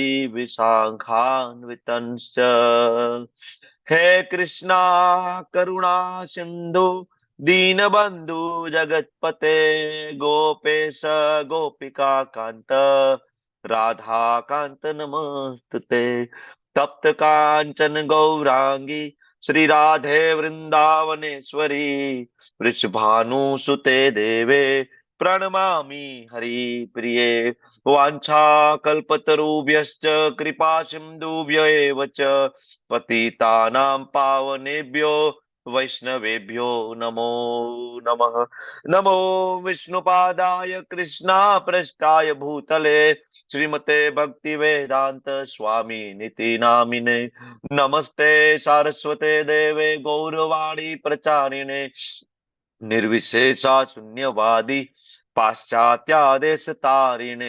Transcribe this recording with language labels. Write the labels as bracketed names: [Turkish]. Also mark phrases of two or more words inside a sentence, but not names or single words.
[Sanskrit] विशाखान्वितंश्च हे कृष्णा करुणा सिंधु दीनबंधु जगतपते गोपेश गोपिका कांत राधा कांत नमस्तुते तप्त कांचन गौरांगी श्री राधे वृंदावनेश्वरी वृषभानुसुते देवे प्रणमामि हरिप्रिये। वाञ्छाकल्पतरुभ्यश्च कृपा सिन्धुभ्य एव च पतितानां पावनेभ्यो वैष्णवेभ्यो नमो नमः. नमो विष्णुपादाय कृष्णाप्रष्टाय भूतले श्रीमते भक्ति वेदांत स्वामी नीति नामिने. नमस्ते सारस्वते देवे गौरवाणी प्रचारिणे निर्विशेषा शून्यवादी पाश्चात्यादेश तारिणे.